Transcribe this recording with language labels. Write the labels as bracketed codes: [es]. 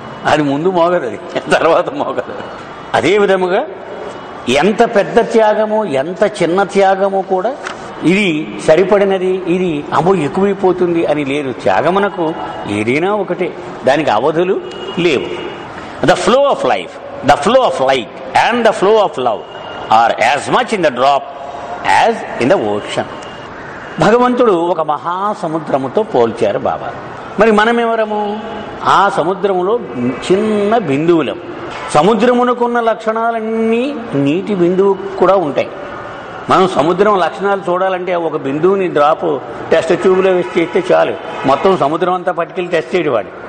[te] అది ముందు మోగదు, అది తర్వాత మోగదు. అదే విధముగా ఎంత పెద్ద త్యాగమో ఎంత చిన్న త్యాగమో కూడా ఇది సరిపడినది, ఇది ఎక్కువైపోతుంది అని లేదు. త్యాగమునకు ఏదైనా ఒకటే, దానికి అవధులు లేవు. [en] The flow of life, the flow of light and the flow of love are as much in the drop as in the ocean. [te] భగవంతుడు ఒక మహాసముద్రముతో పోల్చారు బాబా. మరి మనమెవరము? ఆ సముద్రములో చిన్న బిందువులం. సముద్రమునకున్న లక్షణాలన్నీ నీటి బిందువు కూడా ఉంటాయి. మనం సముద్రం లక్షణాలు చూడాలంటే ఒక బిందువుని డ్రాప్ టెస్ట్ ట్యూబ్లో వేసి చేస్తే చాలు, మొత్తం సముద్రం అంతా పట్టుకెళ్ళి టెస్ట్ చేయడం.